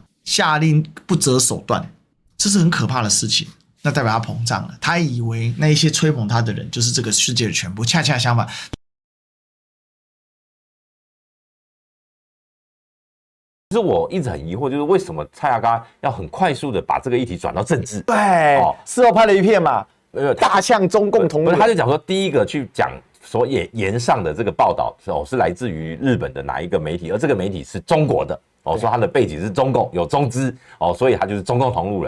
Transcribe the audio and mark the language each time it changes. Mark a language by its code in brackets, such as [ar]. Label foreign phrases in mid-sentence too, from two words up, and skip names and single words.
[zh] 下令不擇手段，這是很可怕的事情。那代表他膨脹了，他以為那一些吹捧他的人就是這個世界的全部，恰恰相反。其實我一直很疑惑，就是為什麼蔡阿嘎要很快速的把這個議題轉到政治？对，事後拍了一片嘛，大象中共同路人，他就講說，第一個去講所言上的這個報道是來自於日本的哪一個媒體，而這個媒體是中國的。說他的背景是中共，有中資所以他就是中共同路人。